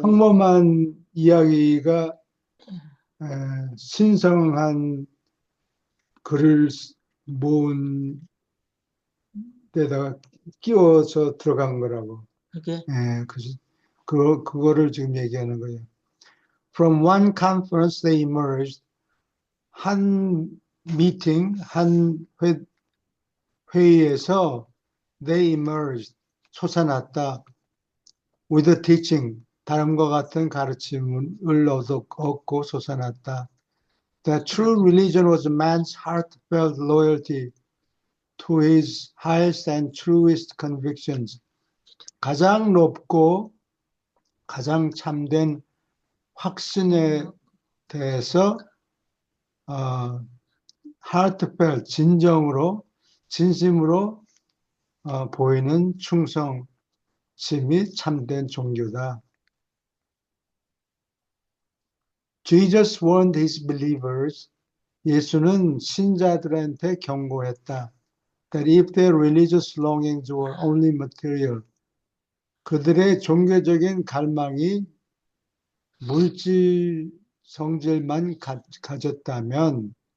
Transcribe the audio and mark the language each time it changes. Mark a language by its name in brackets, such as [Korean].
[Korean] 평범한 이야기가 신성한 글을 모은 데다가 끼워서 들어간 거라고. 그게 그거를 지금 얘기하는 거예요. [English] From one conference they emerged. [Korean] 한 미팅, 한 회의에서 [English] they emerged. [Korean] 솟아났다. [English] With a teaching. [Korean] 다름과 같은 가르침을 얻고 솟아났다. [English] The true religion was man's heartfelt loyalty to his highest and truest convictions. [Korean] 가장 높고 가장 참된 확신에 대해서 heartfelt, 진심으로 보이는 충성심이 참된 종교다. [English] Jesus warned his believers, [Korean] 예수는 신자들한테 경고했다. [English] That if their religious longings were only material, [Korean] 그들의 종교적인 갈망이 물질 성질만 가졌다면